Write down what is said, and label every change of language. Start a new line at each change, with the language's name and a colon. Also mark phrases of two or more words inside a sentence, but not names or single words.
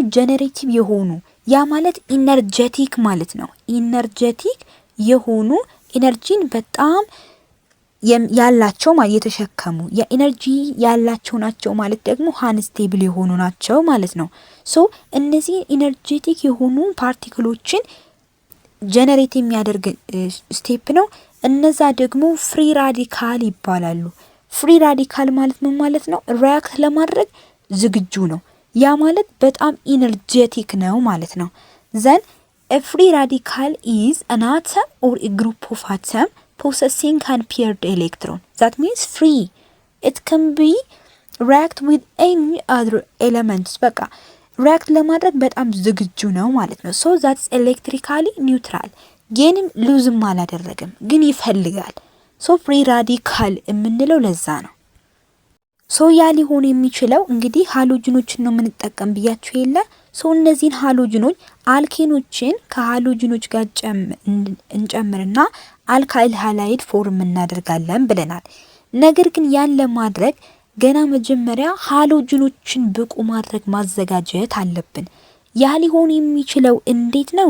Amharic: ጀነሬቲቭ የሆኑ ያ ማለት ኢነርጀቲክ ማለት ነው። ኢነርጀቲክ የሆኑ ኢነርጂን በጣም ያላቸው ማለት የተሸከሙ የኢነርጂ ያላቸው ናቸው ማለት ደግሞ አንስቴብል የሆኑ ናቸው ማለት ነው። ሶ እነዚህ ኢነርጄቲክ የሆኑ ፓርቲክሎችን ጀነሬት የሚያደርግ ስቴፕ ነው። እነዛ ደግሞ
English: free radical
Amharic: ይባላሉ።
English: free radical
Amharic: ማለት ምን ማለት ነው? ሪአክት ለማድረግ ዝግጁ ነው። ያ ማለት በጣም ኢነርጄቲክ ነው ማለት ነው።
English: then free radical is an atom or a group of atom possessing an paired electron. That means free. It can be react with any other elements.
Amharic: በቃ react ለማድረግ በጣም ዝግጁ ነው ማለት ነው።
English: So that's electrically neutral.
Amharic: ጌንም ሉዝም አላደረገም ግን ይፈልጋል።
English: So free radical
Amharic: የምንለው ለዛ ነው። ሶ ያ ሊሆን የሚችለው እንግዲህ ሃሎጅኖችን ነው የምንጠቀም ብያችሁ የለ። ሶ እነዚህን ሃሎጅኖች አልኬኖችን ከሃሎጅኖች ጋር እንጨምርና
English: alkyl halide
Amharic: ፎርም እናደርጋለን ብለናል። ነገር ግን ያን ለማድረግ ገና መጀመሪያ ሃሎጅኖችን ብቁ ማድረግ ማዘጋጀት አለብን። ያ ሊሆን የሚችለው እንዴት ነው?